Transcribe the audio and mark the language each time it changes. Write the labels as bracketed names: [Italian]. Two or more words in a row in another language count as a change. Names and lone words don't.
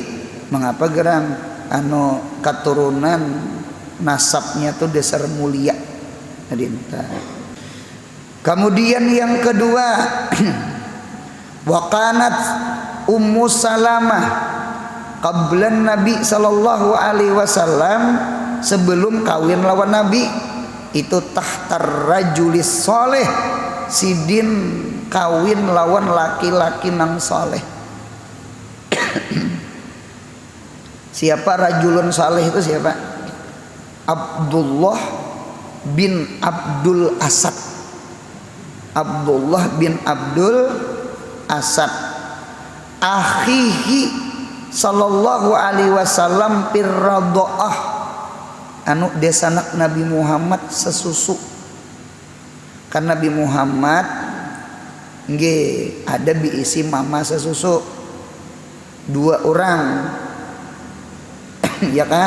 [Banjar] Mengapa gerang keturunan nasabnya tuh dasar mulia. Kemudian yang kedua, [Arabic] وكانت أم سلمة قبل النبي صلى الله عليه وسلم, [Banjar] sebelum kawin lawan Nabi itu [Arabic] تحت الرجل الصالح, [Banjar] sidin kawin lawan laki-laki nang soleh. Siapa [Arabic] رجل صالح [Banjar] itu siapa? Abdullah bin Abdul Asad. Abdullah bin Abdul Asad [Arabic] أخيه صلى الله عليه وسلم في الرضاعة, [Banjar] anu desanak Nabi Muhammad sesusu. Kan Nabi Muhammad Nggih, ada biisi mama sesusu 2 orang. Ya kah?